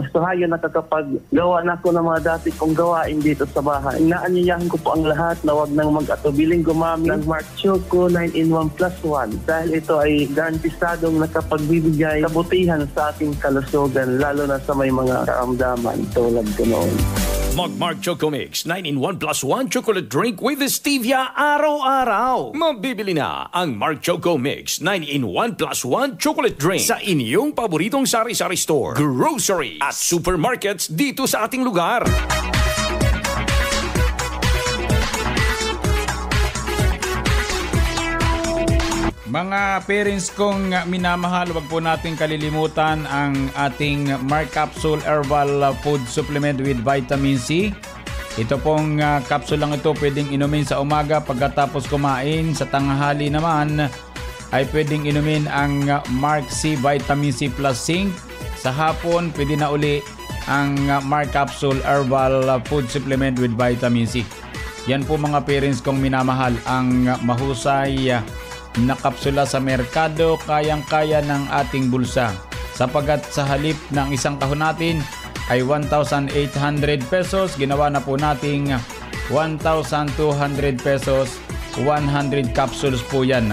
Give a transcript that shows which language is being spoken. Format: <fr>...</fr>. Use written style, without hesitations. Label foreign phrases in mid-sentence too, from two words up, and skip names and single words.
<tl>So ayun, nakakapag-gawa na ako ng mga dati kong gawain dito sa bahay. Inaanyayahan ko po ang lahat na wag nang mag-atubiling gumamit ng Mark Choco 9-in-1+1 dahil ito ay garantisadong nakapagbibigay kabutihan sa ating kalusugan, lalo na sa may mga karamdaman tulad ko noon. Mag-Mark Choco Mix 9-in-1+1</tl> <en>chocolate drink with stevia</en> <tl>araw-araw. Mabibili na ang Mark Choco Mix 9-in-1+1</tl> <en>chocolate drink</en> <tl>sa inyong paboritong sari-sari store, grocery at supermarkets dito sa ating lugar. Mga parents kong minamahal, wag po natin kalilimutan ang ating Mark Capsule Herbal Food Supplement with Vitamin C. Ito pong capsule lang ito pwedeng inumin sa umaga pagkatapos kumain. Sa tanghali naman ay pwedeng inumin ang Mark C Vitamin C plus Zinc. Sa hapon pwede na uli ang Mark Capsule Herbal Food Supplement with Vitamin C. Yan po mga parents kong minamahal, ang mahusay na kapsula sa merkado, kayang-kaya ng ating bulsa. Sapagat sa halip ng isang kahon natin ay 1,800 pesos, ginawa na po nating 1,200 pesos, 100 capsules po yan.</tl>